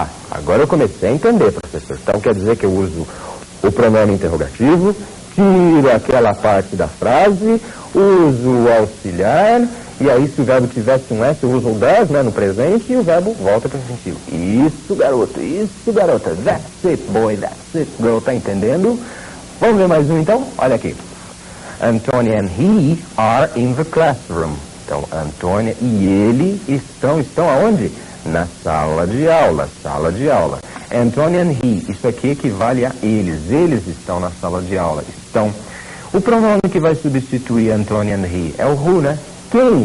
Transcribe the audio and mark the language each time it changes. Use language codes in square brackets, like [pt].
[pt] Agora eu comecei a entender, professor. Então, quer dizer que eu uso o pronome interrogativo, tiro aquela parte da frase, uso o auxiliar E aí, se o verbo tivesse um S, eu uso o does, né, no presente, e o verbo volta para o infinitivo. Isso, garoto, isso, garota. [en] That's it, boy, that's it, girl. [pt] Tá entendendo? Vamos ver mais um, então? Olha aqui. [en] Antônia and he are in the classroom. [pt] Então, Antônia e ele estão aonde? Na sala de aula, sala de aula. Antônia and he, isso aqui equivale a eles estão na sala de aula, estão. O pronome que vai substituir Antônia and he é o who, né? Quem?